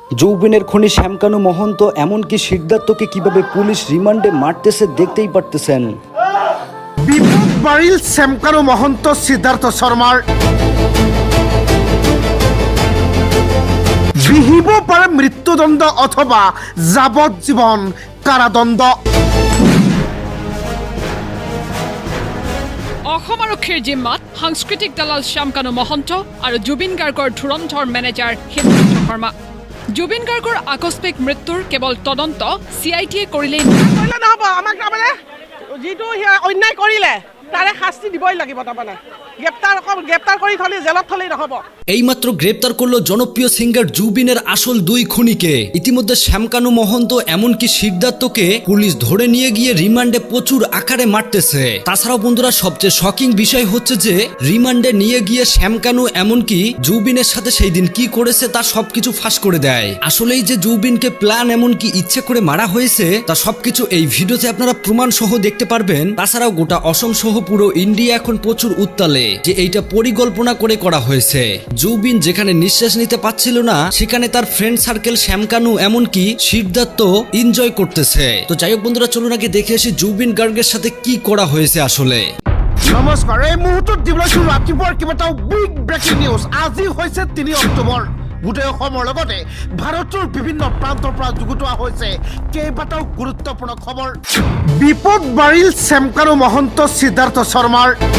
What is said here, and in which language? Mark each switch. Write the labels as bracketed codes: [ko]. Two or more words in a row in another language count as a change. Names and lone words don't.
[bn] যৌবনের খনি শ্যামকানু মহন্ত এমনকি সিদ্ধার্থকে কিভাবে পুলিশ রিমান্ডে মারতেছে দেখতেই পারতেছেন। [as] বিপদ বাড়িল শ্যামকানু মহন্ত সিদ্ধার্থ শর্মার। বিহিব পাৰে মৃত্যুদণ্ড অথবা যাৱজ্জীৱন কাৰাদণ্ড। অসম আৰক্ষীৰ জিম্মাত সাংস্কৃতিক দালাল শ্যামকানু মহন্ত আৰু জুবিন গাৰ্গৰ ধুৰন্ধৰ মেনেজাৰ সিদ্ধাৰ্থ শৰ্মা। জুবিন গাৰ্গৰ আকস্মিক মৃত্যুৰ কেৱল তদন্ত CID কৰিলেই নহ'ব। আমাক তাৰমানে যিটো অন্যায় কৰিলে তাৰে শাস্তি দিবই লাগিব। তাৰমানে গ্ৰেপ্তাৰ কৰি থলে জেলত থলেই নহ'ব। [bn] এইমাত্র গ্রেপ্তার করলো জনপ্রিয় সিঙ্গার জুবিনের আসল দুই খুনিকে। ইতিমধ্যে শ্যামকানু মহন্ত এমনকি সিদ্ধার্থকে পুলিশ ধরে নিয়ে গিয়ে রিমান্ডে প্রচুর আকারে মারতেছে। তাছাড়াও বন্ধুরা সবচেয়ে শকিং বিষয় হচ্ছে যে রিমান্ডে নিয়ে গিয়ে শ্যামকানু এমনকি জুবিনের সাথে সেই দিন কি করেছে তার সবকিছু ফাঁস করে দেয়। আসলেই যে জুবিনকে প্ল্যান এমনকি ইচ্ছে করে মারা হয়েছে তা সবকিছু এই ভিডিওতে আপনারা প্রমাণ সহ দেখতে পারবেন। তাছাড়াও গোটা অসম সহ পুরো ইন্ডিয়া এখন প্রচুর উত্তালে যে এইটা পরিকল্পনা করে করা হয়েছে। জুবিন যেখানে নিঃশ্বাস নিতে পাচ্ছিল না সেখানে তার [en] friend circle [bn] শ্যামকানু এমনকি সিদ্ধার্থ এনজয় করতেছে। তো যাই হোক বন্ধুরা চলুন আগে দেখে আসি জুবিন গার্গের সাথে কি করা হয়েছে আসলে। [as] নমস্কাৰ, এই মুহূৰ্তত দিবলৈ ৰাতিপুৱাৰ কেইবাটাও [en] big breaking news. [as] আজি হৈছে 3 অক্টোবৰ। গোটেই অসমৰ লগতে ভাৰতৰ বিভিন্ন প্ৰান্তৰ পৰা যুগুতোৱা হৈছে কেইবাটাও গুৰুত্বপূৰ্ণ খবৰ। বিপদ বাঢ়িল শ্যামকানু মহন্ত সিদ্ধাৰ্থ শৰ্মাৰ।